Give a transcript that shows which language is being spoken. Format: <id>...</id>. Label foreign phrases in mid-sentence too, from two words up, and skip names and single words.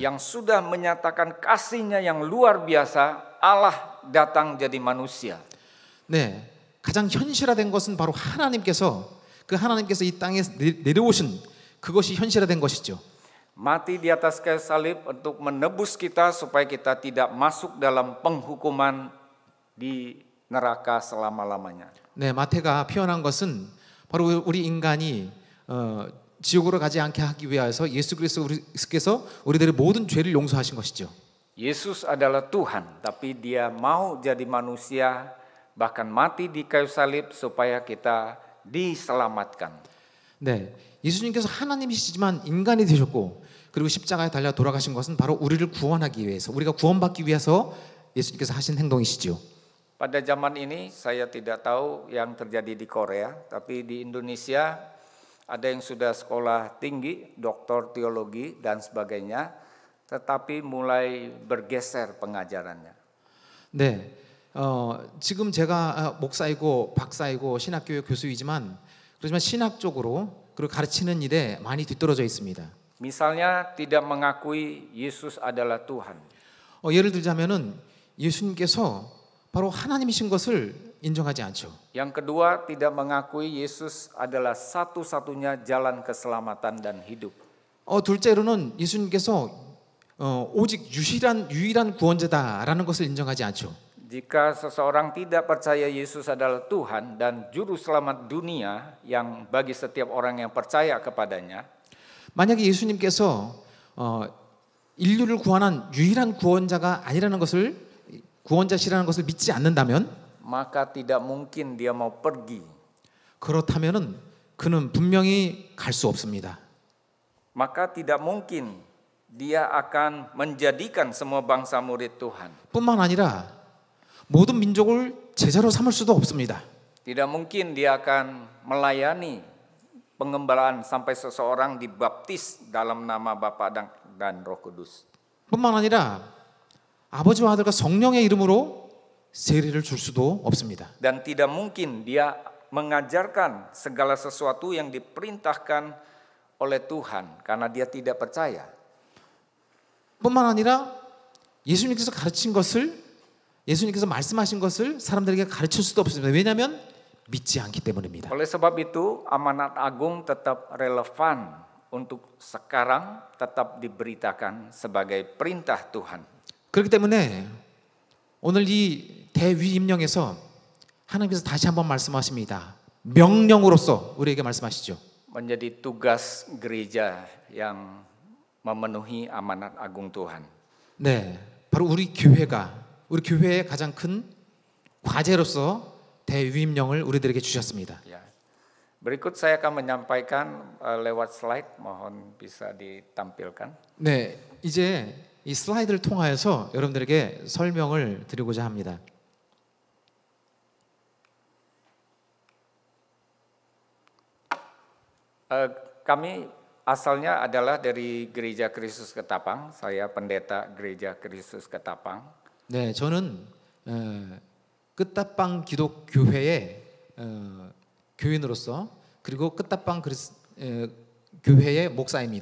<id>Yang sudah menyatakan kasih-Nya yang luar biasa, Allah datang jadi manusia.</id> <ko>네, 가장 현실화된 것은 바로 하나님께서 이 땅에 내려오신 그것이 현실화된 것이죠.</ko> <id>Mati di atas kayu salib untuk menebus kita supaya kita tidak masuk dalam penghukuman di neraka selama-lamanya.</id> <ko>네, 마태가 표현한 것은 바로 우리 인간이 지옥으로 가지 않게 하기 위해서 예수 그리스도께서 우리들의 모든 죄를 용서하신 것이죠.</ko> <id>Yesus adalah Tuhan, tapi Dia mau jadi manusia, bahkan mati di kayu salib supaya kita diselamatkan.</id> <ko>네, 예수님께서 하나님이시지만 인간이 되셨고 그리고 십자가에 달려 돌아가신 것은 바로 우리를 구원하기 위해서, 우리가 구원받기 위해서 예수님께서 하신 행동이시죠.</ko> <id>Pada zaman ini saya tidak tahu yang terjadi di Korea, tapi di Indonesia ada yang sudah sekolah tinggi, doktor teologi dan sebagainya, tetapi mulai bergeser pengajarannya.</id> <ko>네, 지금 제가 목사이고 박사이고 신학교의 교수이지만 그렇지만 신학 쪽으로 그리고 가르치는 일에 많이 뒤떨어져 있습니다.</ko> <id>Misalnya tidak mengakui Yesus adalah Tuhan.</id> <ko>예를 들자면은 예수님께서 바로 하나님이신 것을 인정하지 않죠.</ko> <id>Yang kedua, tidak mengakui Yesus adalah satu-satunya jalan keselamatan dan hidup.</id> <ko>둘째로는 예수님께서 오직 유일한 구원자다라는 것을 인정하지 않죠.</ko> <id>Jika seseorang tidak percaya Yesus adalah Tuhan dan juru selamat dunia yang bagi setiap orang yang percaya kepadanya,</id> <ko>만약에 예수님께서 인류를 구원한 유일한 구원자가 아니라는 것을 구원자시라는 것을 믿지 않는다면</ko> <id>maka tidak mungkin dia mau pergi.</id> <ko>그렇다면은 그는 분명히 갈 수 없습니다.</ko> <id>Maka tidak mungkin dia akan menjadikan semua bangsa murid Tuhan.</id> <ko>뿐만 아니라 모든 민족을 제자로 삼을 수도 없습니다.</ko> <id>Tidak mungkin dia akan melayani pengembalaan sampai seseorang dibaptis dalam nama Bapa dan Roh Kudus.</id> <ko>뿐만 아니라 아버지와 아들과 성령의 이름으로 세례를 줄 수도 없습니다.</ko> <id>Dan tidak mungkin dia mengajarkan segala sesuatu yang diperintahkan oleh Tuhan karena dia tidak percaya.</id> <ko>뿐만 아니라 예수님께서 가르친 것을, 예수님께서 말씀하신 것을 사람들에게 가르칠 수도 없습니다. 왜냐하면 믿지 않기 때문입니다.</ko> <id>Oleh sebab itu, amanat agung tetap relevan untuk sekarang, tetap diberitakan sebagai perintah Tuhan.</id> <ko>그렇기 때문에 오늘 이 대위임령에서 하나님께서 다시 한번 말씀하십니다. 명령으로서 우리에게 말씀하시죠.</ko> <id>Menjadi tugas gereja yang memenuhi amanat agung Tuhan.</id> <ko>네, 바로 우리 교회의 가장 큰 과제로서 대위임령을 우리들에게 주셨습니다.</ko> <id>Ya. Berikut saya akan menyampaikan lewat slide, mohon bisa ditampilkan.</id> <ko>네, 이제 이 슬라이드를 통하여서 여러분들에게 설명을 드리고자 합니다.</ko> <id>Kami asalnya adalah dari Gereja Kristus Ketapang. Saya pendeta Gereja Kristus Ketapang.</id> <ko>네, 저는 끝다방 기독교회의 교인으로서 그리고 끝다방 교회의 목사입니다.</ko>